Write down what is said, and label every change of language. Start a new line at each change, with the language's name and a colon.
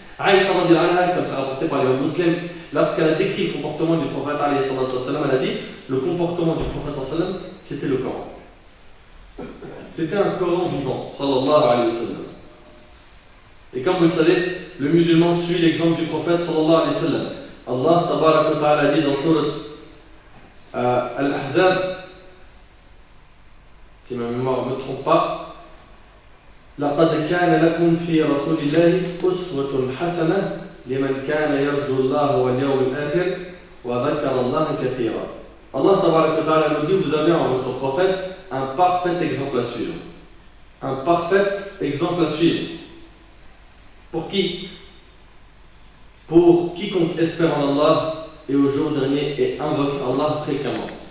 French: Aïcha radhiyallahu anha, comme c'est rapporté par l'imam Muslim, lorsqu'elle a décrit le comportement du prophète alayhi salatu wa sallam, elle a dit le comportement du prophète sallallahu alayhi wa sallam, c'était le Coran. C'était un Coran vivant, sallallahu alayhi wa sallam. Et comme vous le savez, le musulman suit l'exemple du prophète, sallallahu alayhi wa sallam. Allah tabaraka wa ta'ala dit dans Sourate Al-Ahzab, si ma mémoire ne me trompe pas,
Arabic: لقد كان لكم في رسول الله أسوة حسنة لمن كان يرجو الله واليوم الآخر وذكر الله كثيرا.
French: Allah tabaraka wa ta'ala nous dit vous avez en votre prophète un parfait exemple à suivre. Un parfait exemple à suivre. Pour qui? Pour quiconque espère en Allah et au jour dernier et invoque Allah fréquemment.